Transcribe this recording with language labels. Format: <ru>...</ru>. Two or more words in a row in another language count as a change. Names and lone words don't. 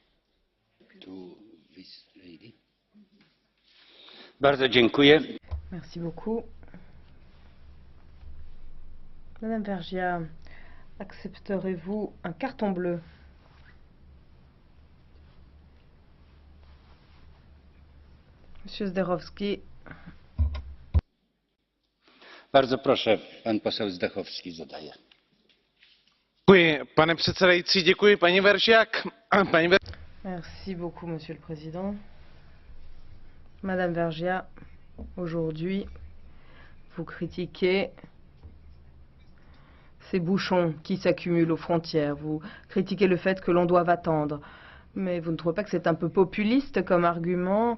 <fr>Merci beaucoup. Madame Vergiat, accepterez-vous un carton bleu? Monsieur Zdechowski.</fr> <pl>Bardzo proszę, pan poseł Zdechowski zadaje.</pl> <cs>Děkuji, pane předsedající, děkuji, paní Vergiat.</cs> <fr>Merci beaucoup, Monsieur le Président. Madame Vergiat, aujourd'hui, vous critiquez ces bouchons qui s'accumulent aux frontières. Vous critiquez le fait que l'on doive attendre. Mais vous ne trouvez pas que c'est un peu populiste comme argument?</fr>